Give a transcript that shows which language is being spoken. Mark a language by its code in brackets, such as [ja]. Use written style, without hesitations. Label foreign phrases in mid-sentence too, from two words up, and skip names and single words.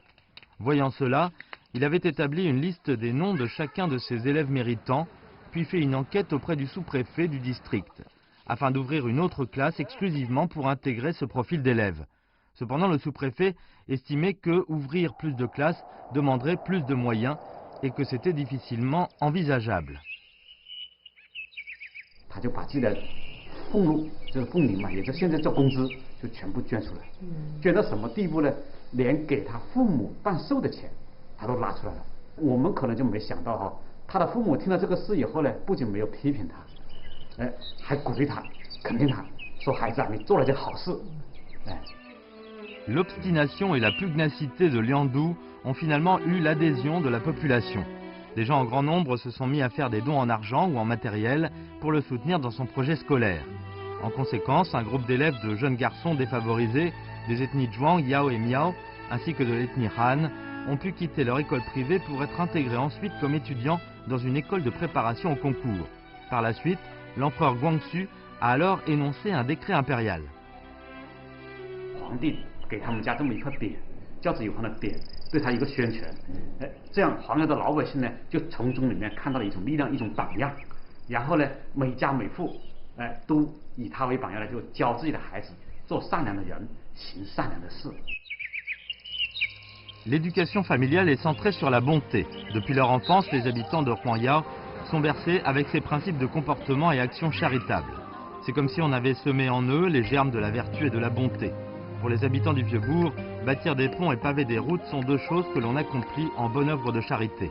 [fr] Voyant cela, il avait établi une liste des noms de chacun de ses élèves méritants, puis fait une enquête auprès du sous-préfet du district, afin d'ouvrir une autre classe exclusivement pour intégrer ce profil d'élèves. Cependant, le sous-préfet estimait que ouvrir plus de classes demanderait plus de moyens et que c'était difficilement envisageable. [zh] 他就把自己的俸禄，就是俸龄嘛，也就现在叫工资，就全部捐出来。捐到什么地步呢？连给他父母办寿的钱，他都拿出来了。我们可能就没想到他的父母听到这个事以后呢，不仅没有批评他，还鼓励他，肯定他，说孩子啊，你做了件好事， [fr] L'obstination et la pugnacité de Liandu ont finalement eu l'adhésion de la population. Des gens en grand nombre se sont mis à faire des dons en argent ou en matériel pour le soutenir dans son projet scolaire. En conséquence, un groupe d'élèves de jeunes garçons défavorisés des ethnies Zhuang, Yao et Miao, ainsi que de l'ethnie Han, ont pu quitter leur école privée pour être intégrés ensuite comme étudiants dans une école de préparation au concours. Par la suite, l'empereur Guangxu a alors énoncé un décret impérial. [zh] 皇帝给他们家这么一块匾，教子有方的匾，对他一个宣传，这样黄瑶的老百姓呢，就从中里面看到了一种力量，一种榜样，然后呢，每家每户，都以他为榜样呢，就教自己的孩子做善良的人，行善良的事。 [fr] L'éducation familiale est centrée sur la bonté. Depuis leur enfance, les habitants de Huangya sont bercés avec ces principes de comportement et actions charitables. C'est comme si on avait semé en eux les germes de la vertu et de la bonté. Pour les habitants du Vieux-Bourg, bâtir des ponts et paver des routes sont deux choses que l'on accomplit en bonne œuvre de charité.